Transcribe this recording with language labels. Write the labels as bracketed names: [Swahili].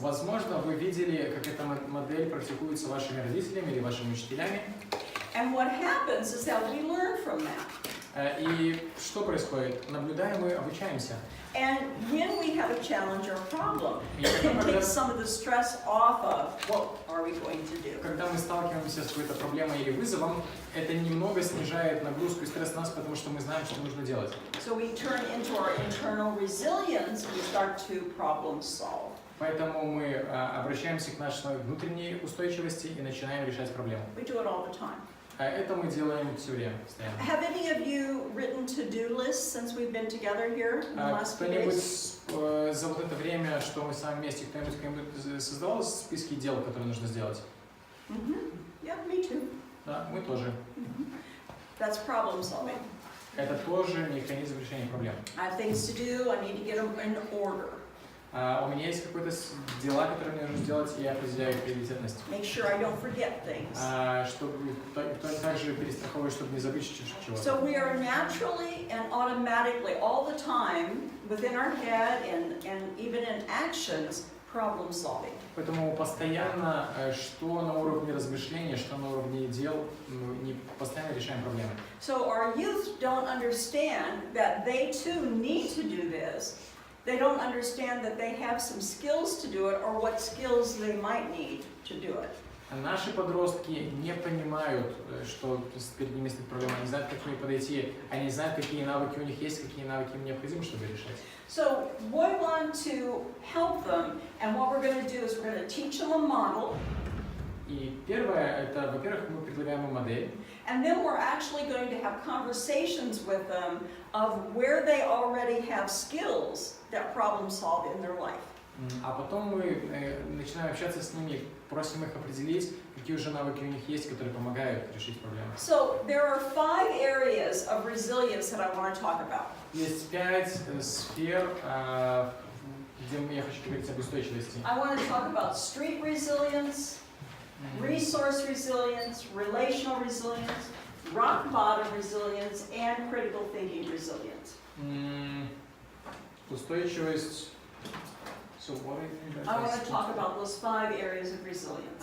[Russian] Возможно, вы видели, как эта модель практикуется вашими родителями или вашими учителями. [English] And what happens is that we learn from that. [Russian] И что происходит? Наблюдаем и обучаемся. [English] And when we have a challenge or a problem, [Russian] И [English] it can [Russian] когда, [English] take some of the stress off of what are we going to do. [Russian] когда мы сталкиваемся с какой-то проблемой или вызовом, это немного снижает нагрузку и стресс нас, потому что мы знаем, что нужно делать. [English] So we turn into our internal resilience and we start to problem solve. [Russian] Поэтому мы обращаемся к нашей внутренней устойчивости и начинаем решать проблему. [English] We do it all the time. [Russian] Это мы делаем все время, постоянно. [English] Have any of you written to-do lists since we've been together here in the last few [Russian] Кто-нибудь [English] days? [Russian] за вот это время, что мы с вами вместе, кто-нибудь создавал списки дел, которые нужно сделать? [English] Yeah, me too. [Russian] Да, мы тоже. [English] That's problem solving. [Russian] это тоже механизм решения проблем. [English] I have things to do, I need to get them in order. [Russian] У меня есть какие-то дела, которые мне нужно сделать, и я определяю их приоритетность. [English] Make sure I don't forget things. [Russian] Чтобы также перестраховывать, чтобы не забыть чего-то. [English] So we are naturally and automatically all the time within our head and even in actions problem solving. [Russian] Поэтому постоянно, что на уровне размышления, что на уровне дел, постоянно решаем проблемы. [English] So our youth don't understand that they too need to do this. They don't understand that they have some skills to do it or what skills they might need to do it. [Russian] Наши подростки не понимают, что перед ними стоит проблема, они знают, как к ней подойти, они знают, какие навыки у них есть, какие навыки им необходимы, чтобы решать. [English] So we want to help them, and what we're going to do is we're going to teach them a model, [Russian] И первое, это, во-первых, мы предлагаем им модель, [English] and then we're actually going to have conversations with them of where they already have skills that problem solve in their life. [Russian] а потом мы начинаем общаться с ними, просим их определить, какие уже навыки у них есть, которые помогают решить проблемы. [English] So there are 5 areas of resilience that I want to talk about. [Russian] Есть 5 сфер, где я хочу говорить об устойчивости. [English] I want to talk about street resilience, resource resilience, relational resilience, rock bottom resilience, and critical thinking resilience. Устойчивость. So what I want to talk about those 5 areas of resilience.